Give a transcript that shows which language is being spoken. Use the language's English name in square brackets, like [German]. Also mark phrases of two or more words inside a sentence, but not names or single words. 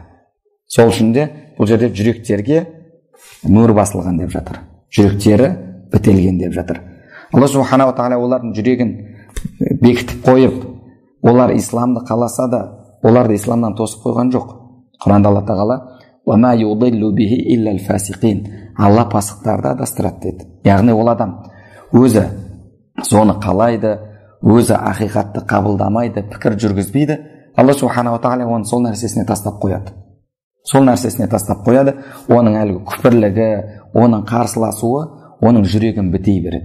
[Kazakh] Сол үшін де бұл жерде жүректерге мөр басылған деп жатыр. Жүректері бітелген деп жатыр. [Arabic] الله سبحانه وتعالى [Kazakh] олардың жүрегін бекітіп қойып, олар исламды қаласа да, оларды исламнан тосып қойған жоқ. Құранда Алла тағала [Arabic] وَمَا يُضِلُّ بِهِ إِلَّا الْفَاسِقِينَ. [Kazakh] Алла пасықтарды адастырады деді. Яғни ол адам өзі соны қалайды, өзі ақиқатты қабылдамайды, пікір жүргізбейді. [Arabic] الله سبحانه وتعالى [Kazakh] оны сол нәрсесіне тастап қояды. Сол нәрсесіне тастап қояды. Оның әлгі күпірлігі, оның қарсыласуы, оның жүрегін бітей береді.